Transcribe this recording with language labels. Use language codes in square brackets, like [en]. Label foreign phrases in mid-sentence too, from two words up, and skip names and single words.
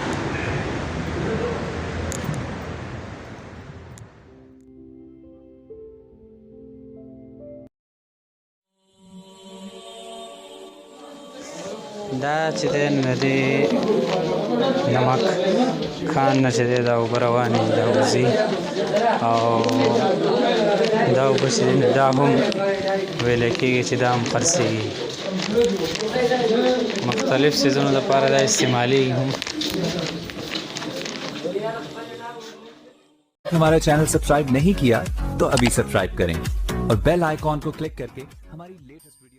[ps] دا چې دی نو د دې نمک کان نه چې دی دا اوبه روانې دي دا وځي او دا اوبه چې دی نو دا هم ویلی کېږي چې دا هم خرڅېږي مختلف سیزونو دپاره دا استعمالېږي هم. [hi] हमारा चैनल सब्सक्राइब नहीं किया तो अभी सब्सक्राइब करें और [en] bell icon [hi] को क्लिक करके हमारी लेटेस्ट